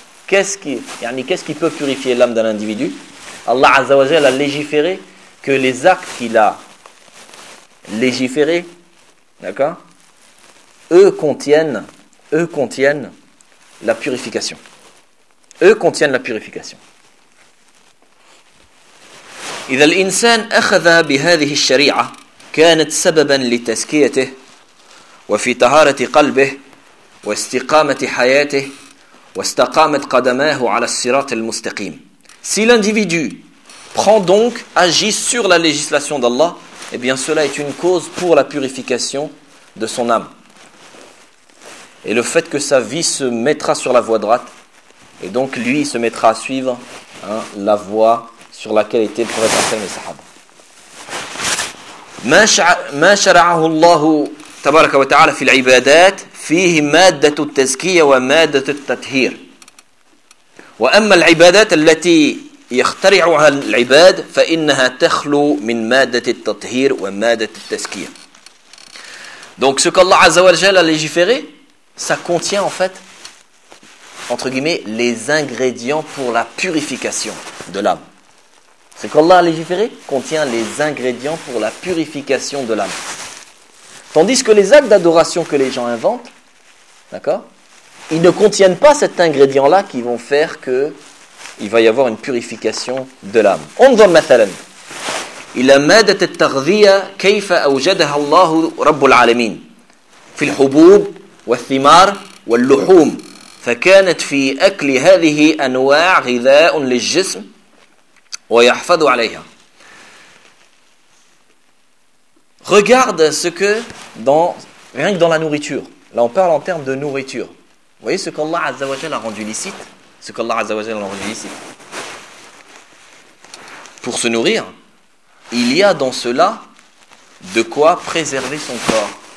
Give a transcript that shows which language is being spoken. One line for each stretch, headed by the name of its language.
French: Qu'est-ce qui peut purifier l'âme d'un individu ? Allah Azza wa Jal a légiféré que les actes qu'il a légiférés, d'accord, eux contiennent la purification. Eux contiennent la purification.
Arabic: إذا الإنسان أخذ بهذه الشريعة كانت سببا لتزكيته وفي طهارة قلبه واستقامة حياته واستقامت قدماه على الصراط المستقيم.
French: Si l'individu prend donc, agit sur la législation d'Allah, eh bien cela est une cause pour la purification de son âme. Et le fait que sa vie se mettra sur la voie droite, et donc lui se mettra à suivre la voie sur laquelle était le prophète Hassan et Sahaba.
Arabic: Ma shara'ahu Allah tabaraka wa ta'ala fil ibadat, fihi maddatu tazkiyah wa maddatu tathir. وأما العبادات التي يخترعها العباد فإنها تخلو من مادة التطهير ومادة التزكية.
French: Donc ce qu'Allah Azza wa Jal a légiféré, ça contient en fait, entre guillemets, les ingrédients pour la purification de l'âme. Ce qu'Allah a légiféré contient les ingrédients pour la purification de l'âme. Tandis que les actes d'adoration que les gens inventent, d'accord, ils ne contiennent pas cet ingrédient-là qui vont faire que il va y avoir une purification de l'âme.
Arabic: انظر مثلا الى ماده التغذيه كيف اوجدها الله رب العالمين في الحبوب والثمار واللحوم فكانت في اكل هذه انواع غذاء للجسم ويحفظ عليها.
French: Regarde ce que rien que dans la nourriture. Là on parle en termes de nourriture. Vous voyez ce qu'Allah Azza wa Jal a rendu licite ? Ce qu'Allah Azza wa Jal a rendu licite. Pour se nourrir, il y a dans cela de quoi préserver son corps.